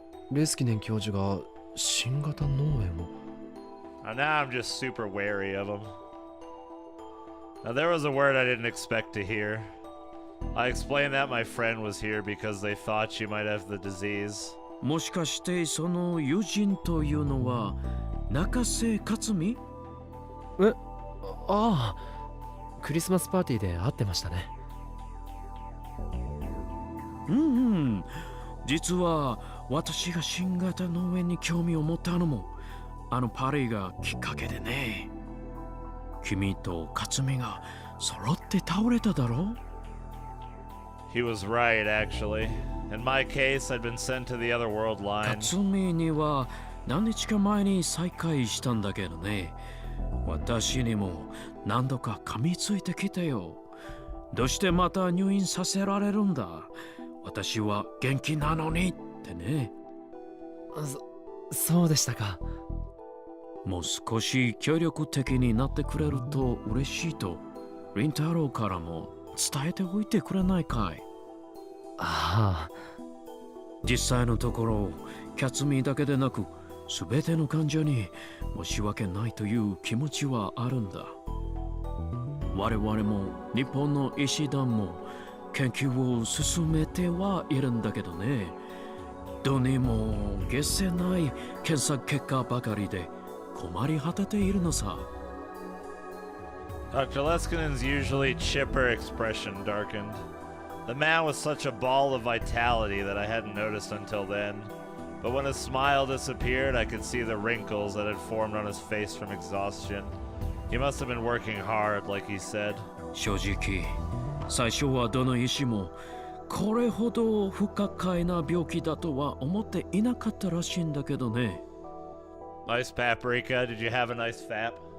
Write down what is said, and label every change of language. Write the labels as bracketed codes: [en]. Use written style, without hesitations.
[ja] レスキネン教授が新型脳炎を。 [en] Now I'm just super wary of him. Now there was a word I didn't expect to hear. I explained that my friend was here because they thought she might have the disease. [ja] もしかしてその友人というのは中瀬克美？ああ、クリスマスパーティーで会ってましたね。実は私が新型脳炎に興味を持ったのもあのパーティーがきっかけでね。君と克美が揃って倒れただろ？ [en] He was right, actually. In my case, I'd been sent to the other world line. [ja] 克美には何日か前に再会したんだけどね。私にも何度か噛みついてきたよ。どうしてまた入院させられるんだ？私は元気なのにってね。そうでしたか。もう少し協力的になってくれると嬉しいとリンタロウからも伝えておいてくれないかい？ああ。実際のところキャツミだけでなく全ての患者に申し訳ないという気持ちはあるんだ。我々も日本の医師団も研究を進めてはいるんだけどね。どうにも解せない検査結果ばかりで困り果てているのさ。 [en] Dr. Leskinen's usually chipper expression darkened. The man was such a ball of vitality that I hadn't noticed until then. But when his smile disappeared, I could see the wrinkles that had formed on his face from exhaustion. He must have been working hard, like he said. [ja] 正直、最初はどの医師もこれほど不可解な病気だとは思っていなかったらしいんだけどね。 [en] Nice paprika. Did you have a nice fap?